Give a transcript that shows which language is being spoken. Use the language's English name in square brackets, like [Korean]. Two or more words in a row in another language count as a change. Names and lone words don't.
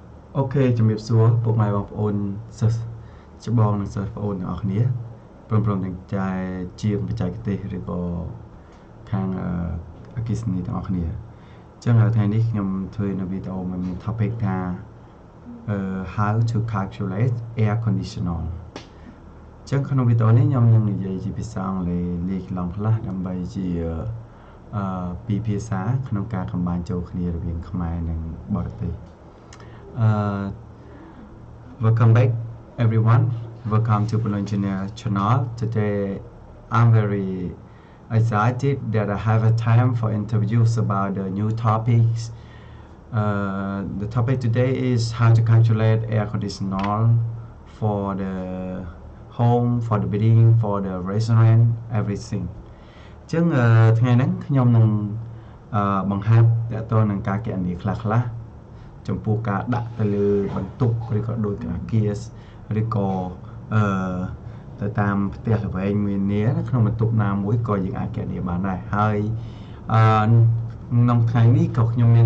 [Khmer] Ok,ជំរាបសួរពុកម៉ែបងប្អូនសិស្សច្បងនិងសិស្សបងប្អូនទាំងអស់គ្នាព្រមទាំងចាយជា បច្ចេកទេសឬក៏ខាងអគ្គិសនីទាំងអស់គ្នាអញ្ចឹងថ្ងៃនេះខ្ញុំធ្វើនៅវីដេអូមួយមាន topic ថា [English] how to calculate air conditioner [Khmer] អញ្ចឹងក្នុងវីដេអូនេះខ្ញុំនឹងនិយាយជាភាសាអង់គ្លេសលាយឡំខ្លះដើម្បីជាពីរភាសាក្នុងការកំបាញ់ចូលគ្នារវាងខ្មែរនិងបរទេស [English] Welcome back everyone. Welcome to Punlok channel. Today I'm very excited that I have a time for interviews about the new topics. The topic today is how to calculate air conditioner for the home, for the building, for the restaurant, everything. [Khmer] ចឹងថ្ងៃហ្នឹងខ្ញុំនឹងបង្ហាត់តើតើនឹងការគណនាខ្លះចំពោះការដាក់ទៅលើបន្ទប់ឬក៏ដូចអាគារឬក៏ទៅតាមផ្ទះល្វែងមាននាក្នុងបន្ទប់ណាមួយក៏យើងអាចគណនាបានដែរហើយក្នុងថ្ងៃនេះក៏ខ្ញុំមាន